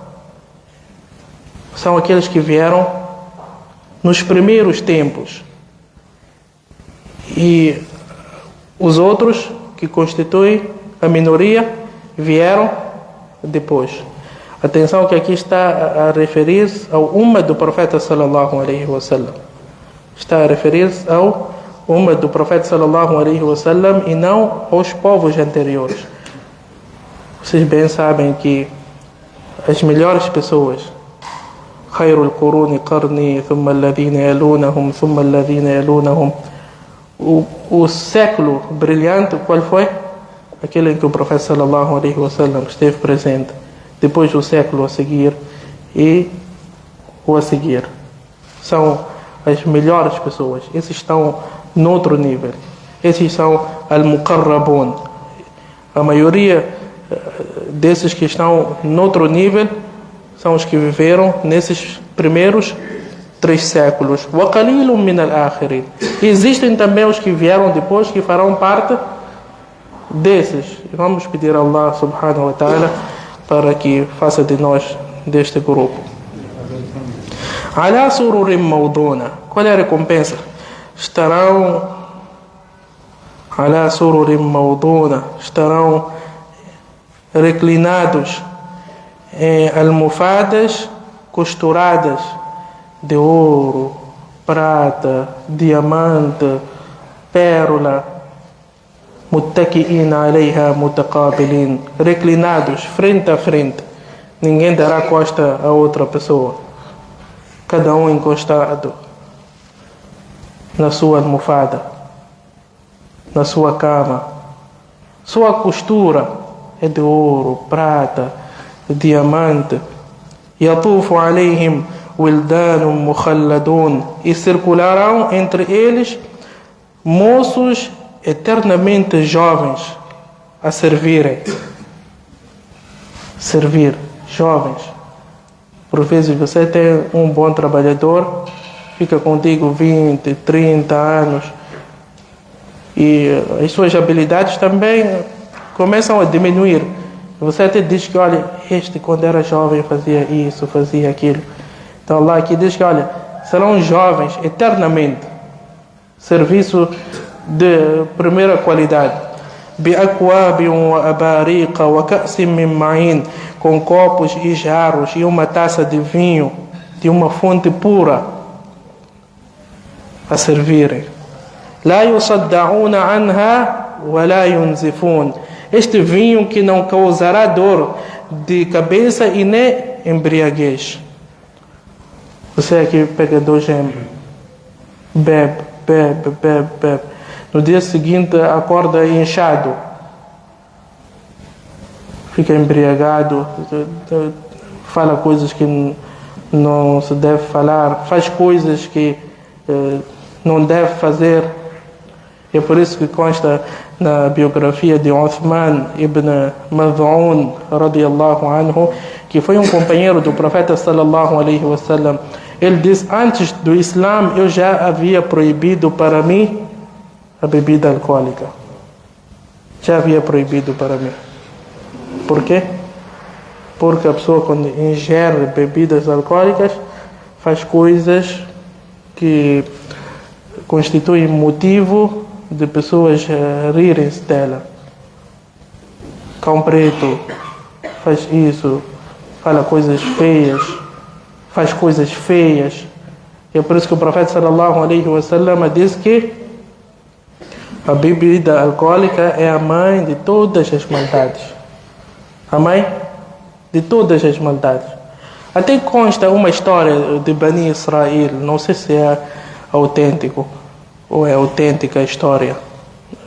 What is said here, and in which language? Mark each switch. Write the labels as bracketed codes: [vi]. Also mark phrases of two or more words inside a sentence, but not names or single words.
[pt] São aqueles que vieram nos primeiros tempos. E os outros, que constituem a minoria, vieram depois. Atenção que aqui está a referir-se ao ummah do profeta [ar] صلى الله عليه وسلم. [pt] Está a referir-se ao ummah do profeta [ar] صلى الله عليه وسلم [pt] e não aos povos anteriores. Vocês bem sabem que as melhores pessoas, [ar] خير القرون قرني ثم الذين يلونهم ثم الذين يلونهم, [pt] o século brilhante, qual foi? Aquele em que o profeta [ar] صلى الله عليه وسلم [pt] esteve presente. Depois o século a seguir e o a seguir. São as melhores pessoas. Esses estão no outro nível. Esses são al-muqarrabun. A maioria desses que estão no outro nível são os que viveram nesses primeiros 3 séculos. [ar] وَقَلِيلٌ مِنَ الْآخِرِينَ. [pt] Existem também os que vieram depois, que farão parte desses. E vamos pedir a Allah [ar] سبحانه وتعالى [pt] para que faça de nós deste grupo. [ar] عَلَى سُرُرٍ مَوْضُونَةٍ. [pt] Qual é a recompensa? [ar] Estarão عَلَى سُرُرٍ مَوْضُونَةٍ. [pt] Estarão reclinados em almofadas costuradas de ouro, prata, diamante, pérola. [ar] متكئين عليها متقابلين. [pt] Reclinados frente a frente. Ninguém dará costa a outra pessoa. Cada um encostado na sua almofada, na sua cama. Sua costura é de ouro, prata, diamante. [ar] يطوف عليهم ولدان مخلدون. [pt] E circularão entre eles moços eternamente jovens a servirem. Servir, jovens. Por vezes você tem um bom trabalhador, fica contigo 20, 30 anos e as suas habilidades também começam a diminuir. Você até diz que, olha, este quando era jovem fazia isso, fazia aquilo. Então Allah aqui diz que, olha, serão jovens eternamente. Serviço de primeira qualidade. [ar] بِأَكْوَابٍ وَأَبَارِيقَ وَكَأْسٍ مِّن مَّعِينٍ. [pt] Com copos e jarros e uma taça de vinho de uma fonte pura a servirem. [ar] لَا يُصَدَّعُونَ عَنْهَا وَلَا يُنزِفُونَ. [pt] Este vinho que não causará dor de cabeça e nem embriaguez. Você aqui pega 2 gemas, bebe. No dia seguinte acorda inchado, fica embriagado, fala coisas que não se deve falar, faz coisas que não deve fazer. É por isso que consta na biografia de Uthman ibn Mad'un [ar] رضي الله عنه, [pt] que foi um companheiro do profeta [ar] صلى الله عليه وسلم. [pt] Ele diz: antes do Islã eu já havia proibido para mim a bebida alcoólica. Já havia proibido para mim. Por quê? Porque a pessoa, quando ingere bebidas alcoólicas, faz coisas que constituem motivo de pessoas rirem-se dela. Cão preto faz isso, fala coisas feias, faz coisas feias. E é por isso que o profeta [ar] صلى الله عليه وسلم [pt] diz que a bebida alcoólica é a mãe de todas as maldades. A mãe de todas as maldades. Até consta uma história de Bani Israel, não sei se é autêntico ou é autêntica a história.